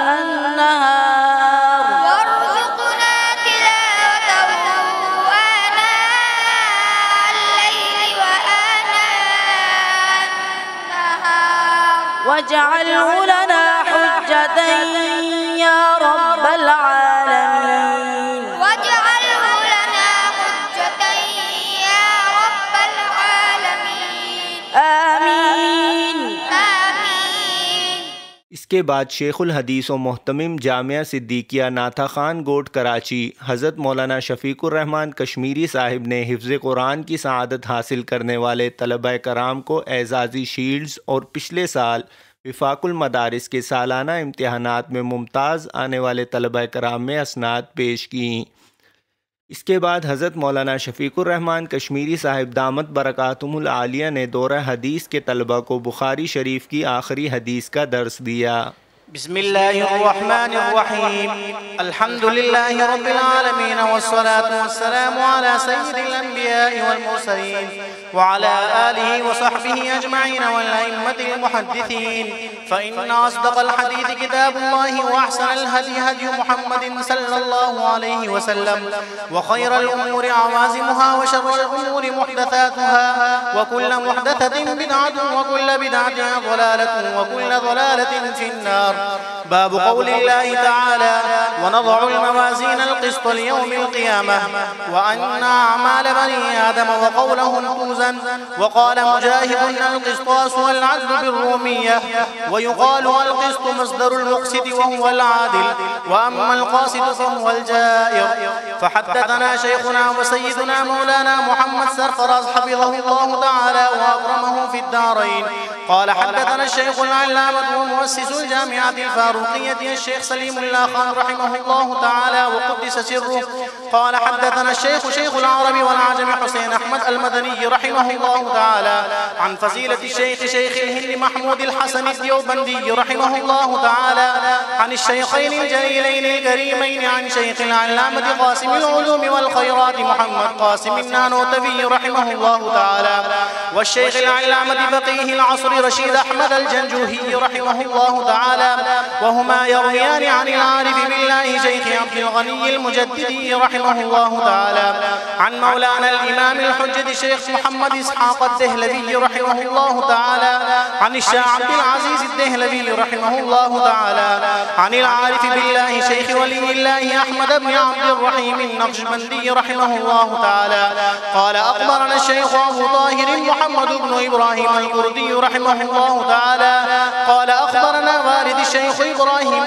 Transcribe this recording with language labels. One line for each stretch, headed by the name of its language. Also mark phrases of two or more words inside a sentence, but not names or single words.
Arabic: النهار واجعله لنا حجة يا رب العالمين. آमीन।
Urdu: اس کے بعد شیخ الحدیث و مہتمم جامعہ صدیقیہ ناتھا خان گوٹھ کراچی حضرت مولانا شفیق الرحمان کشمیری صاحب نے حفظ قرآن کی سعادت حاصل کرنے والے طلبہ کرام کو اعزازی شیلڈز اور پچھلے سال وفاق المدارس کے سالانہ امتحانات میں ممتاز آنے والے طلبہ کرام میں اسناد پیش کی. اس کے بعد حضرت مولانا شفیق الرحمان کشمیری صاحب
Arabic: دامت بركاتهم العالية
Urdu: نے دورہ حدیث کے طلبہ کو بخاری شریف کی آخری حدیث کا درس دیا.
Arabic: بسم الله الرحمن الرحيم الحمد لله رب العالمين والصلاة والسلام على سيد الأنبياء والمرسلين وعلى آله وصحبه أجمعين والأئمة المحدثين فإن أصدق الحديث كتاب الله وأحسن الهدي هدي محمد صلى الله عليه وسلم وخير الأمور عوازمها وشر الأمور محدثاتها وكل محدثة بدعة وكل بدعة ضلالة وكل ضلالة في النار. باب قول الله تعالى ونضع الموازين القسط ليوم القيامة وأن أعمال بني آدم وقولهم توزن وقال مجاهد القسطاس والعدل بالرومية ويقال القسط مصدر المقسط وهو العادل وأما القاسط فهو الجائر. فحدثنا شيخنا وسيدنا مولانا محمد سرفراز حفظه الله تعالى وأكرمه في الدارين قال حدثنا شيخ العلامة ومؤسس الجامعة الفاروقية شيخ سليم الله خان رحمه الله تعالى وقدس سره قال حدثنا شيخ العرب والعجم حسين أحمد المدني رحمه الله تعالى عن فضيلة شيخ الهند محمود الحسن الديوبندي رحمه الله تعالى عن شيخين جليلين كريمين عن شيخ العلامة قاسم العلوم والخيرات محمد قاسم النانوتوي رحمه الله تعالى وشيخ العلامة فقيه العصر رشيد أحمد الجنجوهي رحمه الله تعالى وهما يرويان عن العارف بالله شيخ عبد الغني المجددي رحمه الله تعالى عن مولانا ال الإمام الحجة شيخ محمد إسحاق الدهلوي رحمه الله تعالى عن شاه عبد العزيز الدهلوي رحمه الله تعالى عن العارف بالله شيخ ولي الله أحمد بن عبد الرحيم النقشبندي رحمه الله تعالى قال أخبرنا شيخ أبو طاهر محمد بن إبراهيم الكردي رحمه الله تعالى قال أخبرنا والد شيخ إبراهيم